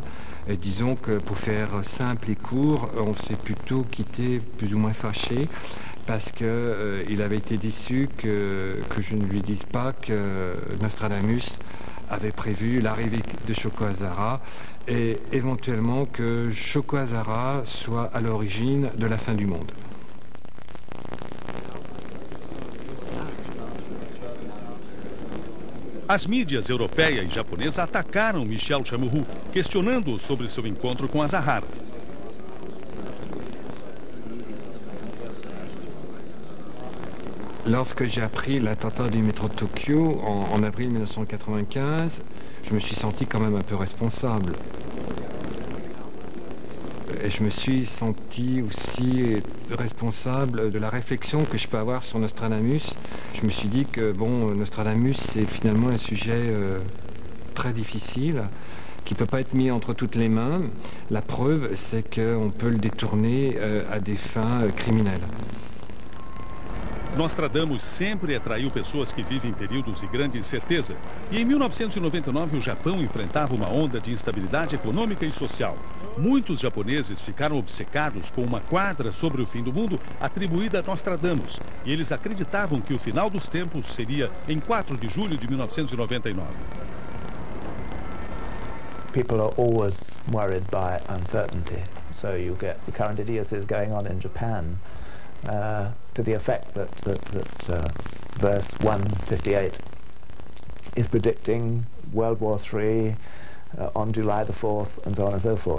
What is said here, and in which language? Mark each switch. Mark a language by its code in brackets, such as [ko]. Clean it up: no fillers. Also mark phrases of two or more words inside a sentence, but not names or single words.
[fr] Et disons que pour faire simple et court, on s'est plutôt quitté plus ou moins fâché parce qu'il avait été déçu que je ne lui dise pas que Nostradamus avait prévu l'arrivée de Shoko Asahara et éventuellement que Shoko Asahara soit à l'origine de la fin du monde. [pt] As mídias europeia e japonesa atacaram Michel Chamorro, questionando-o sobre seu encontro com Asahara. [fr] Lorsque j'ai appris l'attentat du métro de Tokyo en avril 1995, je me suis senti quand même un peu responsable. Et je me suis senti aussi responsable de la réflexion que je peux avoir sur Nostradamus. Je me suis dit que bon, Nostradamus, c'est finalement un sujet très difficile, qui ne peut pas être mis entre toutes les mains. La preuve, c'est qu'on peut le détourner à des fins criminelles. [pt] Nostradamus sempre atraiu pessoas que vivem períodos de grande incerteza. E em 1999, o Japão enfrentava uma onda de instabilidade econômica e social. Muitos japoneses ficaram obcecados com uma quadra sobre o fim do mundo atribuída a Nostradamus. E eles acreditavam que o final dos tempos seria em 4 de julho de 1999. [en] People are always worried by uncertainty. So you get the current idiocies going on in Japan. To the effect that verse 158 is predicting World War III on July the 4th, and so on and so forth.